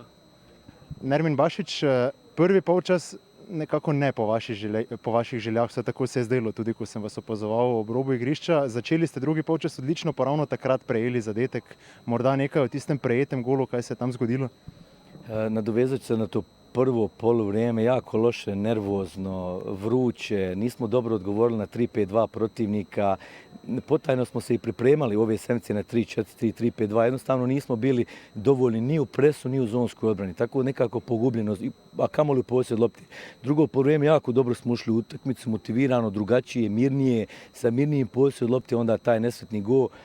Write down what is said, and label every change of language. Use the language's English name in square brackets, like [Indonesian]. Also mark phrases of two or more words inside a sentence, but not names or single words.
[Slovenian] Nermin Bašić, prvi polčas nekako ne po vaših željah, vse tako se je zdelo, tudi ko sem vas opazoval ob robu igrišča. Začeli ste drugi polčas odlično, pa ravno takrat prejeli zadetek. Morda nekaj o tistem prejetem golu, kaj se je tam zgodilo? [Bosnian] Nadovezajući se na to prvo poluvrijeme, jako loše, nervozno, vruće, nismo dobro odgovorili na 3-5-2 protivnika. Potajno smo se i pripremali u ove sedmice na 3-4-3, 3-5-2. Jednostavno nismo bili dovoljni ni u presu, ni u zonskoj odbrani. Tako nekako pogubljeno, a kamoli u posjed lopti. Drugo poluvrijeme jako dobro smo ušli u utakmicu, motivirano, drugačije, mirnije, sa mirnijim posjed lopti, onda taj nesretni gol.